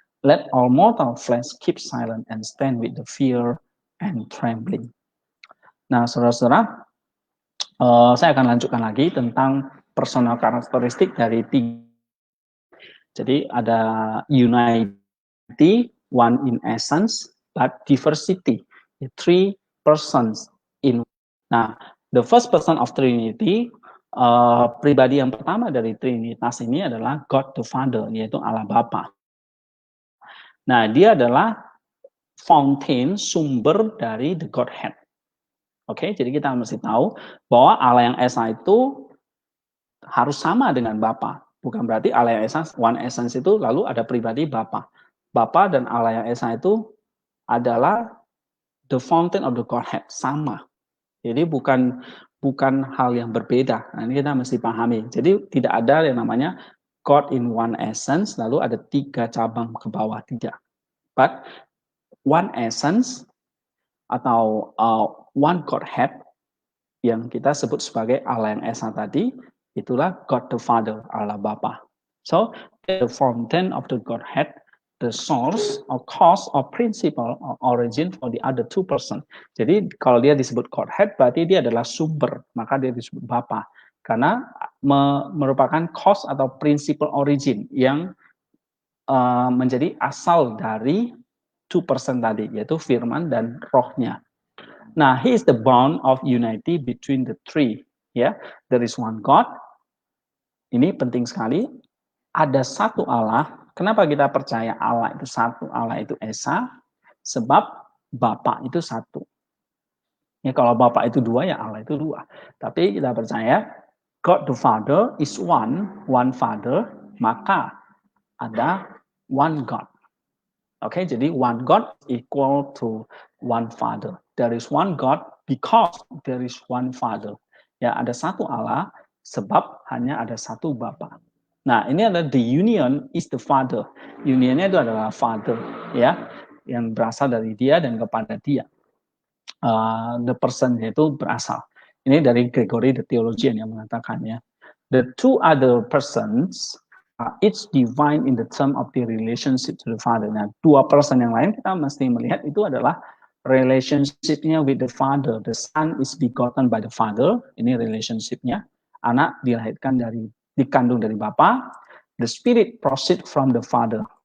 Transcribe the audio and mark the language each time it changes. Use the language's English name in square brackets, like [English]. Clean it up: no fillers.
[English] Let all mortal flesh keep silent and stand with the fear and trembling. [Indonesian] Nah, saudara-saudara, saya akan lanjutkan lagi tentang personal karakteristik dari tiga. Jadi ada [English] unity, one in essence, but diversity. Three persons in. [Indonesian] Nah, [English] the first person of Trinity, [Indonesian] pribadi yang pertama dari Trinitas ini adalah [English] God the Father, [Indonesian] yaitu Allah Bapa. Nah, dia adalah fountain, sumber dari the Godhead. Oke, jadi kita mesti tahu bahwa Allah yang Esa itu harus sama dengan Bapa. Bukan berarti Allah yang Esa, one essence itu lalu ada pribadi Bapa. Bapa dan Allah yang Esa itu adalah the fountain of the Godhead, sama. Jadi bukan hal yang berbeda. Nah, ini kita mesti pahami. Jadi tidak ada yang namanya God in one essence, lalu ada tiga cabang ke bawah, tidak. [English] But one essence [Indonesian] atau one Godhead yang kita sebut sebagai Allah yang Esa tadi, itulah [English] God the Father, [Indonesian] Allah Bapa. [English] So, the fountain of the Godhead, the source or cause or principle or origin for the other two person. [Indonesian] Jadi kalau dia disebut Godhead, berarti dia adalah sumber, maka dia disebut Bapa. Karena merupakan cause atau principle origin yang menjadi asal dari two person tadi, yaitu firman dan rohnya. [English] Nah, he is the bond of unity between the three. Ya, there is one God. [Indonesian] Ini penting sekali. Ada satu Allah. Kenapa kita percaya Allah itu satu, Allah itu Esa? Sebab Bapa itu satu. Ya, kalau Bapa itu dua, ya Allah itu dua. Tapi kita percaya [English] God the Father is one Father, [Indonesian] maka ada [English] one God. [Indonesian] Oke, jadi [English] one God equal to one Father. There is one God because there is one Father. [Indonesian] Ya, ada satu Allah sebab hanya ada satu Bapa. Nah, ini adalah [English] the union is the Father. [Indonesian] Unionnya itu adalah Father, ya, yang berasal dari Dia dan kepada Dia. The person itu berasal. Ini dari Gregory the Theologian yang mengatakannya. [English] The two other persons it's divine in the term of the relationship to the Father. [Indonesian] Nah, dua person yang lain kita mesti melihat itu adalah relationship-nya [English] with the Father. The Son is begotten by the Father. [Indonesian] Ini relationship-nya. Anak dilahirkan dikandung dari Bapa. [English] The Spirit proceed from the Father.